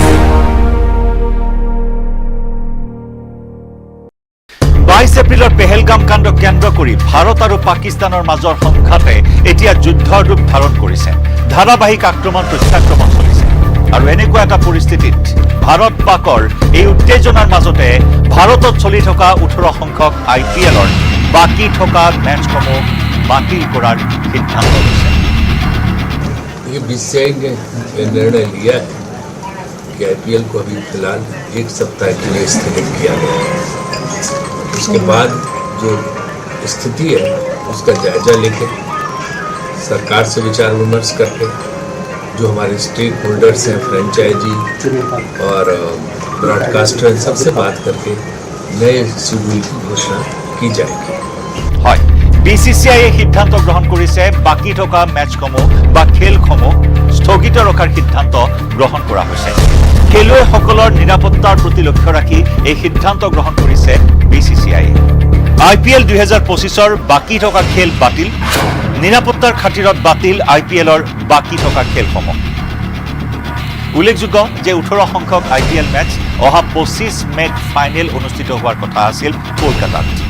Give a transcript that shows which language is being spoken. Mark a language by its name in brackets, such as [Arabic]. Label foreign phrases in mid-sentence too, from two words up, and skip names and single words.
[Assamese] 22 এপ্ৰিলৰ পেহেলগাম কাণ্ড কেন্দ্ৰ কৰি ভাৰত আৰু পাকিস্তানৰ মাজৰ সংঘাতে এতিয়া যুদ্ধৰ ৰূপ ধাৰণ কৰিছে ধাৰাবাহিক আক্ৰমণ প্ৰত্যাক্ৰমণ চলিছে আৰু এনেকুৱা এটা পৰিস্থিতিত ভাৰত পাকৰ এই উত্তেজনাৰ মাজতে ভাৰতত চলি থকা 18 সংখ্যক IPLৰ বাকি থকা মেচসমূহ বাতিল কৰাৰ সিদ্ধান্ত লৈছে [Hindi] ये BCCI ने निर्णय लिया है कि IPL को अभी फिलहाल एक सप्ताह के लिए स्थगित किया गया है उसके बाद जो स्थिति है उसका जायजा लेके सरकार से विचार विमर्श करके जो हमारे स्टेक होल्डर्स हैं फ्रेंचाइजी और ब्रॉडकास्टर सबसे बात करके नए शेड्यूल की घोषणा की जाएगी [Assamese] BCCI সিদ্ধান্ত গ্ৰহণ কৰিছে বাকি থকা মেচসমূহ বা খেলসমূহ স্থগিত ৰখাৰ সিদ্ধান্ত গ্ৰহণ কৰা হৈছে খেলুৱৈসকলৰ নিৰাপত্তাৰ প্ৰতি লক্ষ্য ৰাখি এই সিদ্ধান্ত গ্ৰহণ কৰিছে BCCI IPL 2025ৰ বাকি থকা খেল বাতিল নিৰাপত্তাৰ খাতিৰত বাতিল IPLৰ বাকি থকা খেলসমূহ উল্লেখযোগ্য যে 18 সংখ্যক IPL মেচ অহা 25 মেত ফাইনেল অনুষ্ঠিত হোৱাৰ কথা আছিল কলকাতাত